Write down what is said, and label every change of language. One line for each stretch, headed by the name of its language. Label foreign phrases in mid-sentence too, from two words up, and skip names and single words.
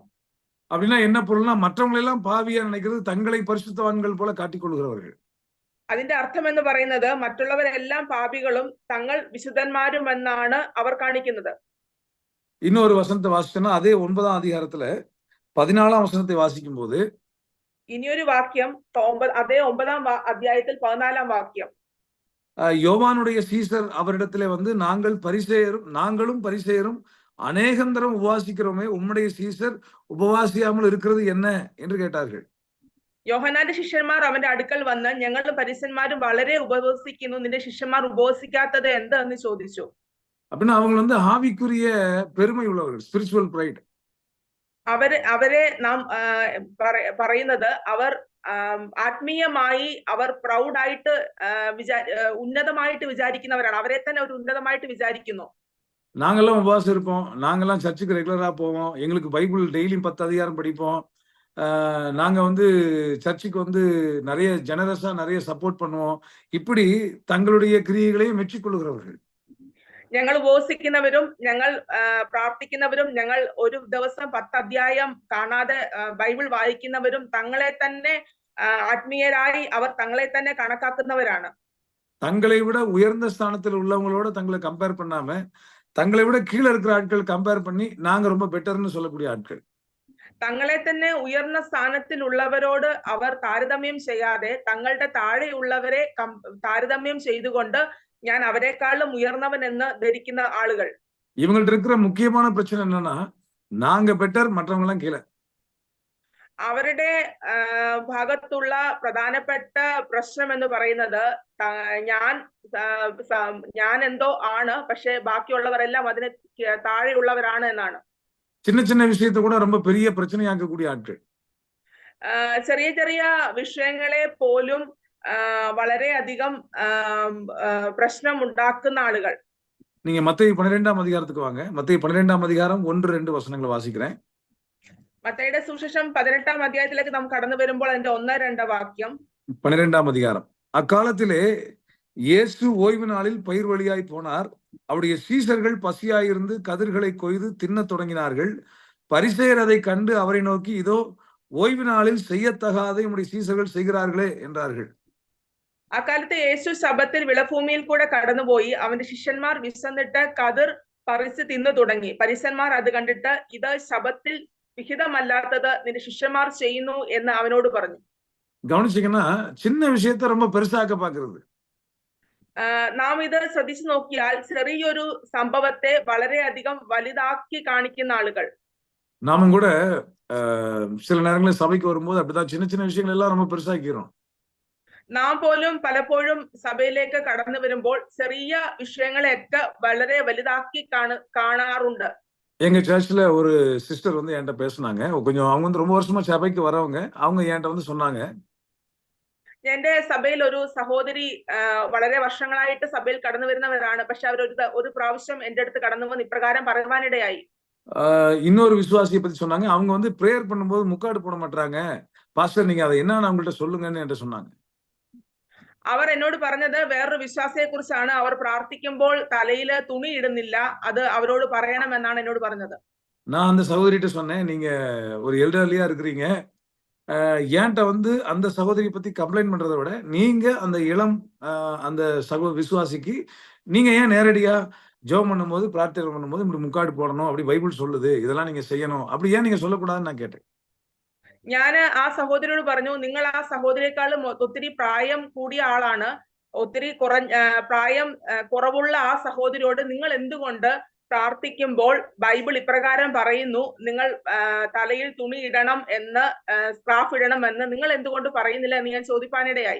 Tamil: அப்படின்னா என்ன பொருள்னா மற்றவங்களை எல்லாம் பாவியா நினைக்கிறது, தங்களை பரிசுத்தவான்கள் போல காட்டிக்கொள்கிறவர்கள்.
Malayalam: അതിന്റെ അർത്ഥം എന്ന് പറയുന്നത് മറ്റുള്ളവരെല്ലാം പാപികളും തങ്ങൾ വിശുദ്ധന്മാരും എന്നാണ് അവർ കാണിക്കുന്നത്.
Tamil: இன்னொரு வசனத்தை வாசிச்சோன்னா அதே 9ஆம் அதிகாரத்துல 14ஆம் வசனத்தை வாசிக்கும் போது
Malayalam: ഇനിയൊരു വാക്യം അതേ 9ആം അധ്യായത്തിൽ 14ആം വാക്യം.
Tamil: யோவானுடைய சீசர் அவரிடத்திலே வந்து நாங்களும் பரிசேயரும் அநேகந்தரம் உபவாசிக்கிறோமே, உம்முடைய சீசர் உபவாசியாமல் இருக்கிறது என்ன என்று கேட்டார்கள்.
Malayalam: യോഹന്നാന്റെ ശിഷ്യന്മാർ അവന്റെ അടുക്കൽ വന്ന് ഞങ്ങളും പരീശന്മാരും വളരെ ഉപവസിക്കുന്നു, നിന്റെ ശിഷ്യന്മാർ ഉപവസിക്കാത്തത് എന്ത് എന്ന് ചോദിച്ചു.
Tamil: அப்படின்னா அவங்க வந்து ஆவிக்குரிய பெருமை உள்ளவர்கள்,
English: spiritual pride.
Malayalam: അവരെ നാം പറയുന്നത് അവർ ആത്മീയമായി അവർ പ്രൗഡായിട്ട് ഉന്നതമായിട്ട് വിചാരിക്കുന്നവരാണ്. അവരെ തന്നെ ഒരു ഉന്നതമായിട്ട് വിചാരിക്കുന്നു.
Tamil: நாங்கெல்லாம் உபவாசம் இருப்போம், நாங்கெல்லாம் சர்ச்சுக்கு ரெகுலரா போவோம், எங்களுக்கு பைபிள் டெய்லியும் 10 அதிகாரம் படிப்போம், நாங்க வந்து சர்ச்சுக்கு வந்து நிறைய ஜெனரஸா நிறைய சப்போர்ட் பண்ணுவோம். இப்படி தங்களுடைய கிரியைகளையும் மெச்சிக்கொள்கிறவர்கள்.
Malayalam: ഞങ്ങൾ ഉപവസിക്കുന്നവരും ഞങ്ങൾ പ്രാർത്ഥിക്കുന്നവരും ഞങ്ങൾ ഒരു ദിവസം 10 അധ്യായം കാണാതെ ബൈബിൾ വായിക്കുന്നവരും തങ്ങളെ തന്നെ ആത്മീയരായി അവർ തങ്ങളെ തന്നെ കണക്കാക്കുന്നവരാണ്.
Tamil: தங்களை விட உயர்ந்த ஸ்தானத்தில் உள்ளவங்களோட தங்களை கம்பேர் பண்ணாம தங்களை விட கீழே இருக்கிற ஆட்கள் கம்பேர் பண்ணி நாங்க ரொம்ப பெட்டர்னு சொல்லக்கூடிய ஆட்கள்.
Malayalam: തങ്ങളെ തന്നെ ഉയർന്ന സ്ഥാനത്തിൽ ഉള്ളവരോട് അവർ താരതമ്യം ചെയ്യാതെ തങ്ങളുടെ താഴെയുള്ളവരെ താരതമ്യം ചെയ്തുകൊണ്ട് ഞാൻ അവരെക്കാളും ഉയർന്നവൻ എന്ന് ധരിക്കുന്ന ആളുകൾ.
Tamil: இவங்கள்ட்ட இருக்கிற முக்கியமான பிரச்சனை என்னன்னா நாங்க பெட்டர், மற்றவங்க எல்லாம் கீழே.
Malayalam: അവരുടെ ഭാഗത്തുള്ള പ്രധാനപ്പെട്ട പ്രശ്നം എന്ന് പറയുന്നത് ഞാൻ എന്തോ ആണ്, പക്ഷെ ബാക്കിയുള്ളവരെല്ലാം അതിന് താഴെയുള്ളവരാണ് എന്നാണ്.
Tamil: சின்ன சின்ன விஷயத்தை கூட ரொம்ப பெரிய பிரச்சனையாக்கக்கூடிய ஆட்கள்.
Malayalam: ചെറിയ ചെറിയ വിഷയങ്ങളെ പോലും വളരെയധികം പ്രശ്നം ഉണ്ടാക്കുന്ന ആളുകൾ.
Tamil: நீங்க மத்தேயு 12ஆம் அதிகாரத்துக்கு வாங்க. மத்தேயு 12ஆம் அதிகாரம் 1-2 வசனங்களை வாசிக்கிறேன்.
Malayalam: മത്തായിയുടെ സുവിശേഷം 18ആം അധ്യായത്തിലേക്ക് നാം കടന്നു വരുമ്പോൾ അതിന്റെ 1-2 വാക്യം.
Tamil: 12ஆம் அதிகாரம். அக்காலத்திலே இயேசு ஓய்வு நாளில் பயிர் வழியாய் போனார். அவருடைய சீசர்கள் பசியாயிருந்து கதிர்களை கொய்து தின்னத் தொடங்கினார்கள். பரிசேயர் அதை கண்டு அவரை நோக்கி, இதோ ஓய்வு நாளில் செய்யத்தகாத உம்முடைய சீசர்கள் செய்கிறார்களே என்றார்கள்.
Malayalam: അക്കാലത്ത് യേശു ശബ്ബത്തിൽ വിളഭൂമിയിൽ കൂടെ കടന്നുപോയി. അവന്റെ ശിഷ്യന്മാർ വിശന്നിട്ട് കതിർ പറിച്ച് തിന്നു തുടങ്ങി. പരിസന്മാർ അത് കണ്ടിട്ട്, ഇത് ശബ്ബത്തിൽ വിഹിതമല്ലാത്തത് നിന്റെ ശിഷ്യന്മാർ ചെയ്യുന്നു എന്ന് അവനോട് പറഞ്ഞു.
Tamil: கவனிச்சீங்கன்னா சின்ன விஷயத்த ரொம்ப பெருசாக்க பாக்குறது.
Malayalam: നാം ഇത് ശ്രദ്ധിച്ചു നോക്കിയാൽ ചെറിയൊരു സംഭവത്തെ വളരെയധികം വലുതാക്കി കാണിക്കുന്ന ആളുകൾ.
Tamil: நாமும் கூட சில நேரங்களில் சபைக்கு வரும்போது அப்படிதான் சின்ன சின்ன விஷயங்கள் எல்லாம் ரொம்ப பெருசாக்கிறோம்.
Malayalam: നാം പോലും പലപ്പോഴും സഭയിലേക്ക് കടന്നു വരുമ്പോൾ ചെറിയ വിഷയങ്ങളെയൊക്കെ വളരെ വലുതാക്കി കാണാറുണ്ട്.
Tamil: எங்க சர்ச்ல ஒரு சிஸ்டர் வந்து என்கிட்ட பேசுனாங்க. கொஞ்சம் அவங்க வந்து ரொம்ப வருஷமா சபைக்கு வரவங்க. அவங்க என்கிட்ட வந்து சொன்னாங்க,
Malayalam: എന്റെ സഭയിൽ ഒരു സഹോദരി വളരെ വർഷങ്ങളായിട്ട് സഭയിൽ കടന്നു വരുന്നവരാണ്. പക്ഷെ അവർ ഒരു പ്രാവശ്യം എന്റെ അടുത്ത് കടന്നു വന്ന് ഇപ്രകാരം പറയുവാനിടയായി.
Tamil: இன்னொரு விசுவாசியை பத்தி சொன்னாங்க. அவங்க வந்து பிரேயர் பண்ணும்போது முக்காடு போட மாட்டாங்க. பாஸ்டர் நீங்க அதை என்னன்னு அவங்கள்ட்ட சொல்லுங்கன்னு என்கிட்ட சொன்னாங்க.
Malayalam: അവർ എന്നോട് പറഞ്ഞത് വേറൊരു വിശ്വാസിയെ കുറിച്ചാണ്. അവർ പ്രാർത്ഥിക്കുമ്പോൾ തലയില് തുണി ഇടുന്നില്ല, അത് അവരോട് പറയണമെന്നാണ് എന്നോട് പറഞ്ഞത്.
Tamil: நான் அந்த சகோதரிட்ட சொன்னேன், நீங்க ஒரு எல்டர்லியா இருக்கிறீங்க. ஏன்ட்ட வந்து அந்த சகோதரி பத்தி கம்ப்ளைண்ட் பண்றதை விட நீங்க அந்த இளம் அந்த விசுவாசிக்கு நீங்க ஏன் நேரடியா ஜெபம் பண்ணும்போது பிரார்த்தனை பண்ணும்போது இப்படி முக்காடு போடணும், அப்படி பைபிள் சொல்லுது, இதெல்லாம் நீங்க செய்யணும், அப்படி ஏன் நீங்க சொல்லக்கூடாதுன்னு நான் கேட்டேன்.
Malayalam: ഞാൻ ആ സഹോദരിയോട് പറഞ്ഞു, നിങ്ങൾ ആ സഹോദരിയെക്കാളും ഒത്തിരി പ്രായം കൂടിയ ആളാണ്. ഒത്തിരി പ്രായം കുറവുള്ള ആ സഹോദരിയോട് നിങ്ങൾ എന്തുകൊണ്ട് പ്രാർത്ഥിക്കുമ്പോൾ ബൈബിൾ ഇപ്രകാരം പറയുന്നു, നിങ്ങൾ തലയിൽ തുണി ഇടണം എന്ന്, സ്കാർഫ് ഇടണം എന്ന് നിങ്ങൾ എന്തുകൊണ്ട് പറയുന്നില്ല എന്ന് ഞാൻ ചോദിക്കാനിടയായി.